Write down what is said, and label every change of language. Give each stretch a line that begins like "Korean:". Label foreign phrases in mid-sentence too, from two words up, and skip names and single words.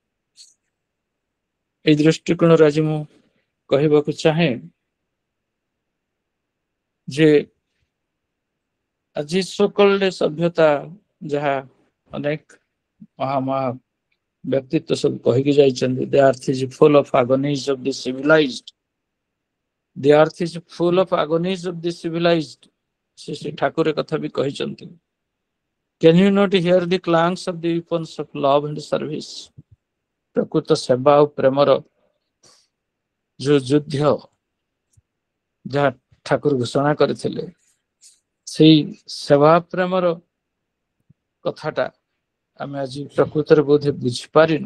Odia: ଏଇ ଦୃଷ୍ଟିକୋଣରେ ଆଜି ମୁଁ କହିବାକୁ ଚାହେଁ ଯେ ଆଜି ସୋକଲ୍ଡ ସଭ୍ୟତା, ଯାହା ଅନେକ ମହା ବ୍ୟକ୍ତିତ୍ୱ ସବୁ କହିକି ଯାଇଛନ୍ତି,
English: the earth is full of agonies of the civilized, the earth is full of agonies of the civilized,
Odia: ଶ୍ରୀ ଠାକୁର କଥା ବି କହିଛନ୍ତି।
English: Can you not hear the clangs of the weapons of love and service?
Odia: ପ୍ରକୃତ ସେବା ଆଉ ପ୍ରେମର ଯୋଉ ଯୁଦ୍ଧ ଯାହା ଠାକୁର ଘୋଷଣା କରିଥିଲେ, ସେଇ ସେବା ପ୍ରେମର କଥାଟା ଆମେ ଆଜି ପ୍ରକୃତରେ ବୋଧେ ବୁଝିପାରିନୁ।